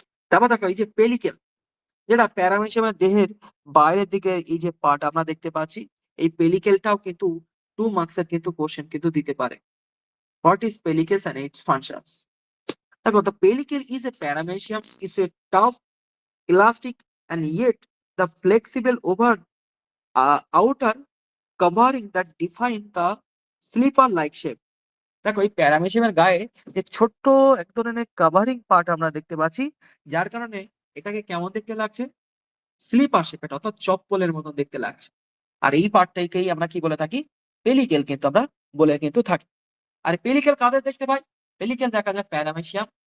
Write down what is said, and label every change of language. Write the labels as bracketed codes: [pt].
[bn] তারপর দেখো, এই যে পেলিকেল, যেটা প্যারামেসিয়ামের দেহের বাইরের দিকে এই যে পার্ট আমরা দেখতে পাচ্ছি, এই পেলিকেলটাও কিন্তু 2 মার্কসের কিন্তু কোশ্চেন কিন্তু দিতে পারে। [en] What is pellicles and its functions? [bn] দেখো, [en] the pellicle is a paramecium, is a tough, elastic, and yet the flexible over outer covering that define the slipper-like shape. [bn] দেখো, এই প্যারামেশিয়ামের গায়ে যে ছোট্ট এক ধরনের কাভারিং পার্ট আমরা দেখতে পাচ্ছি, যার কারণে এটাকে কেমন দেখতে লাগছে? স্লিপার শেপ, এটা অর্থাৎ চপ্পলের মতন দেখতে লাগছে। আর এই পার্টটাকেই আমরা কি বলে থাকি? পেলিকেল কিন্তু আমরা বলে কিন্তু থাকি। আর পেলিকেল কাদের দেখতে পাই? পেলিকেল দেখা যায় প্যারামেশিয়াম।